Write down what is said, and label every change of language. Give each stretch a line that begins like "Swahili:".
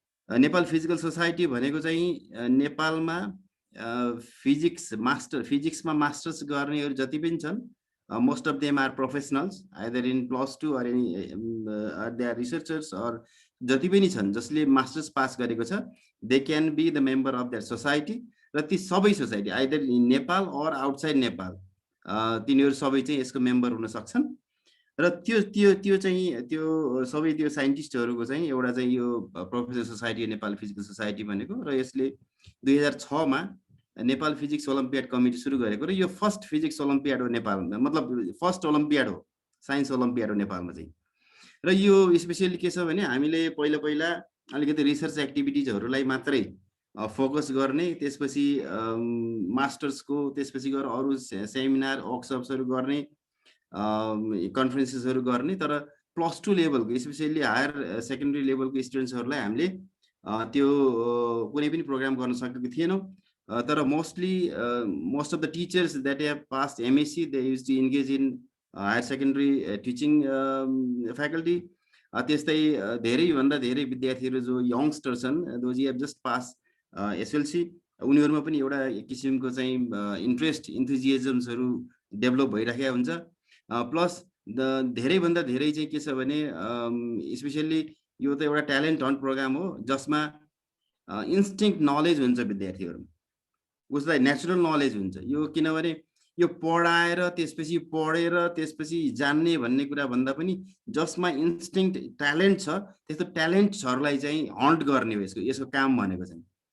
Nepali: Nepal Physical Society भनेको चाहिँ नेपालमा फिजिक्स फिजिक्समा मास्टर्स गर्नेहरू जति पनि छन्,
English: most of them are professionals either in +2 or any they are researchers
Nepali: or जति पनि छन् जसले मास्टर्स पास गरेको छ,
English: they can be the member of that society.
Nepali: र ती सबै society
English: either in Nepal or outside Nepal
Nepali: तिनीहरू सबै चाहिँ यसको मेम्बर हुन सक्छन्। र त्यो चाहिँ त्यो सबै त्यो साइन्टिस्टहरूको चाहिँ एउटा चाहिँ यो professional society Nepal physical society भनेको, र यसले 2006 मा नेपाल फिजिक्स ओलम्पियाड कमिटी सुरु गरेको, र यो फर्स्ट फिजिक्स ओलम्पियाड हो नेपालमा, मतलब फर्स्ट ओलम्पियाड हो, साइन्स ओलम्पियाड हो नेपालमा चाहिँ। र यो स्पेशली के छ भने हामीले पहिला अलिकति रिसर्च एक्टिभिटिजहरूलाई मात्रै फोकस गर्ने, त्यसपछि मास्टर्सको, त्यसपछि गएर अरू सेमिनार वर्कसप्सहरू गर्ने, कन्फरेन्सेसहरू गर्ने, तर +2 लेभलको स्पेशली हायर सेकेन्डरी लेभलको स्टुडेन्ट्सहरूलाई हामीले त्यो कुनै पनि प्रोग्राम गर्न सकेको थिएनौँ।
English: तर most of the teachers that have passed MSc, they used to engage in higher secondary teaching faculty.
Nepali: त्यस्तै धेरैभन्दा धेरै विद्यार्थीहरू जो यंगस्टर छन्,
English: those who have just passed SLC,
Nepali: उनीहरुमा पनि एउटा किसिमको चाहिँ इन्ट्रेस्ट, इन्थुजियाजम्सहरू डेभलप भइराखेको हुन्छ। प्लस धेरैभन्दा धेरै चाहिँ के छ भने स्पेशली यो त एउटा ट्यालेन्ट हन्ट प्रोग्राम हो जसमा इन्स्टिङ्क्ट नलेज हुन्छ विद्यार्थीहरुमा, उसलाई नेचुरल नलेज हुन्छ यो, किनभने यो पढाएर त्यसपछि पढेर त्यसपछि जान्ने भन्ने कुरा भन्दा पनि जसमा इन्स्टिङ्क्ट ट्यालेन्ट छ त्यस्तो ट्यालेन्ट्सहरूलाई चाहिँ हन्ट गर्ने हो यसको काम भनेको चाहिँ।